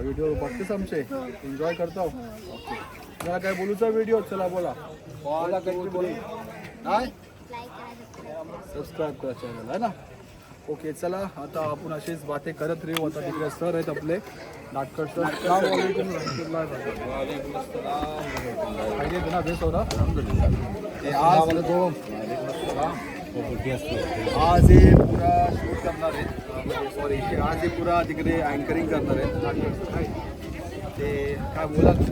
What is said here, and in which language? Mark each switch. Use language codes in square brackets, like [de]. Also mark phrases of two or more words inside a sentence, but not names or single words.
[mr] व्हिडिओ बघतेस आमचे, एन्जॉय करतो। ओके, मला काय बोलूचा व्हिडिओ, चला बोला बोला, काही बोलू काय, सबस्क्राईब करा चॅनल आहे ना। ओके चला, आता आपण असेच बातें करत राहू। आता तिकडे सर आहेत आपले नाटकर सर। [ar] السلام عليكم ورحمة الله [mr] आज हे पुरा शूट करणार आहेत, सॉरी आज हे पुरा तिकडे अँकरिंग करणार आहेत नाटकर सर। ते काय बोला,